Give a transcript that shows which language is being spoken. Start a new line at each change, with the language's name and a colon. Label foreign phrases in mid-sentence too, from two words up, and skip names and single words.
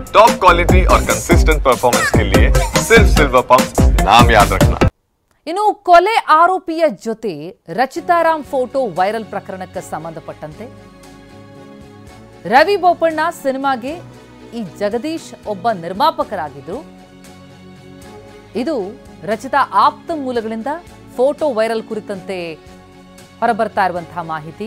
English: top quality
Hindi: और
English: consistent performance
Hindi: के लिए सिर्फ सिल्वर पंप नाम याद रखना।
Kannada: ಇನ್ನು ಕೊಲೆ ಆರೋಪಿಯ ಜೊತೆ ರಚಿತಾರಾಮ್
English: photo viral
Kannada: ಪ್ರಕರಣಕ್ಕೆ ಸಂಬಂಧಪಟ್ಟಂತೆ ರವಿ ಬೋಪಣ್ಣ ಸಿನಿಮಾಗೆ ಈ ಜಗದೀಶ್ ಒಬ್ಬ ನಿರ್ಮಾಪಕರಾಗಿದ್ರು. ಇದು ರಚಿತಾ ಆಪ್ತ ಮೂಲಗಳಿಂದ
English: photo viral
Kannada: ಕುರಿತಂತೆ ಹೊರಬರ್ತಾ ಇರುವಂತಹ ಮಾಹಿತಿ.